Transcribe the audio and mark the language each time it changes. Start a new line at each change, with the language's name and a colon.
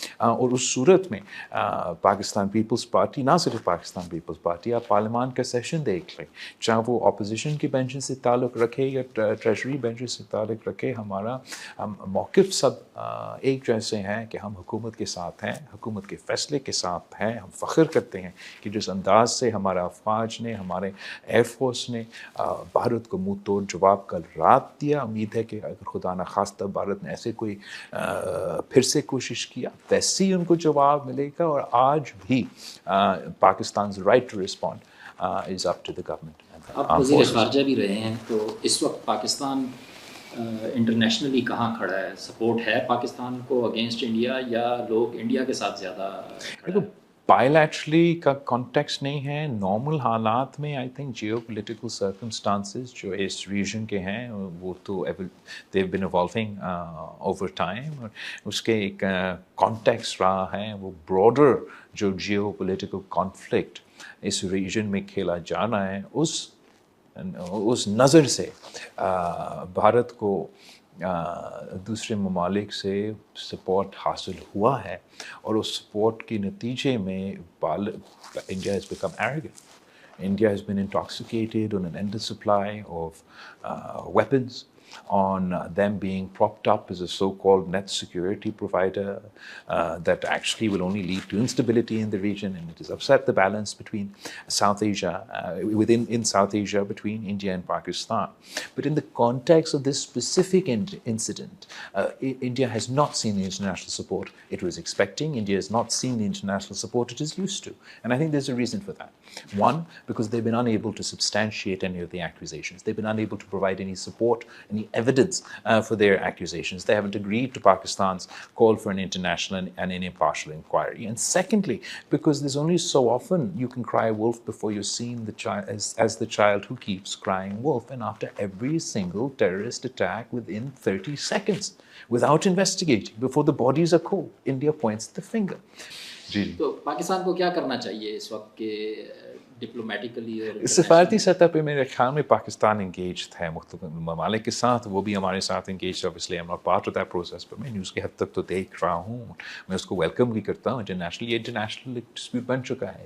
Urdu: اور اس صورت میں پاکستان پیپلز پارٹی، نہ صرف پاکستان پیپلز پارٹی، آپ پارلیمان کا سیشن دیکھ لیں، چاہے وہ اپوزیشن کی بینچ سے تعلق رکھے یا ٹریجری بینچ سے تعلق رکھے، ہمارا موقف سب ایک جیسے ہیں کہ ہم حکومت کے ساتھ ہیں، حکومت کے فیصلے کے ساتھ ہیں. ہم فخر کرتے ہیں کہ جس انداز سے ہمارا افواج نے، ہمارے ایئر فورس نے بھارت کو منہ توڑ جواب کل رات دیا. امید ہے کہ اگر خدا نخواستہ بھارت نے ایسے کوئی پھر سے کوشش کیا، ویسے ہی ان کو جواب ملے گا. اور آج بھی
English: Pakistan's right to respond is up to the government.
Urdu: آپ وزیر خارجہ بھی رہے ہیں، تو اس وقت پاکستان انٹرنیشنلی کہاں کھڑا ہے؟ سپورٹ ہے پاکستان کو اگینسٹ انڈیا، یا لوگ انڈیا کے ساتھ زیادہ کھڑا ہے؟ بائیلیٹرلی کا کانٹیکسٹ نہیں ہے. نارمل حالات میں I think Jio political circumstances جو اس ریجن کے ہیں وہ تو
English: They have been evolving over time.
Urdu: اور اس کے ایک کانٹیکسٹ رہا ہے وہ براڈر جو جیو پولیٹیکل کانفلکٹ اس ریجن میں کھیلا جانا ہے. اس نظر سے بھارت کو دوسرے ممالک سے سپورٹ حاصل ہوا ہے اور اس سپورٹ کے نتیجے میں India
English: has become arrogant. India has been intoxicated on an endless supply of weapons, on them being propped up as a so-called net security provider that actually will only lead to instability in the region, and it has upset the balance between South Asia, in South Asia between India and Pakistan. But in the context of this specific incident, India has not seen the international support it was expecting. India has not seen the international support it is used to. And I think there's a reason for that. One, because they've been unable to substantiate any of the accusations. They've been unable to provide any support, any evidence for their accusations. They haven't agreed to Pakistan's call for an international and an impartial inquiry. And secondly, because there's only so often you can cry wolf before you're seen as the child who keeps crying wolf. And after every single terrorist attack within 30 seconds, without investigating, before the bodies are cold, India points the finger.
Urdu: جی تو پاکستان کو کیا کرنا چاہیے اس وقت کے ڈپلومیٹیکلی اور سفارتی سطح پہ میرے خیال میں پاکستان انگیجڈ ہے مختلف ممالک کے ساتھ. وہ بھی ہمارے ساتھ انگیجڈ ہے.
English: obviously I'm not part of that process, but
Urdu: میں نیوز کی حد تک تو دیکھ رہا ہوں. میں اس کو ویلکم بھی کرتا ہوں. یہ انٹرنیشنل ڈسپیوٹ بن چکا ہے.